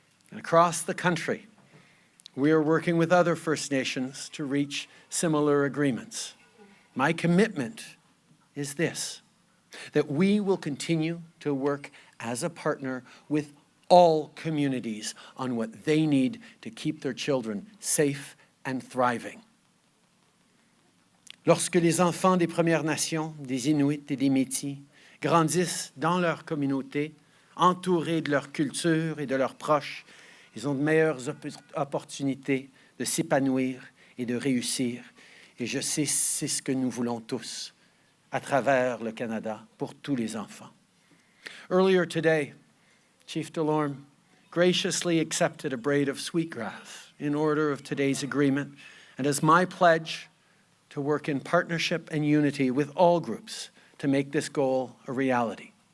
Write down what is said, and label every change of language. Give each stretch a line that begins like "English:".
English: And across the country, we are working with other First Nations to reach similar agreements. My commitment is this, that we will continue to work as a partner with all communities on what they need to keep their children safe and thriving.
French: Lorsque les enfants des Premières Nations, des Inuits et des Métis grandissent dans leur communauté, entourés de leur culture et de leurs proches, ils ont de meilleures opportunités de s'épanouir et de réussir. Et je sais, c'est ce que nous voulons tous à travers le Canada pour tous les enfants.
English: Earlier today, Chief Delorme graciously accepted a braid of sweetgrass in order of today's agreement, and as my pledge to work in partnership and unity with all groups to make this goal a reality.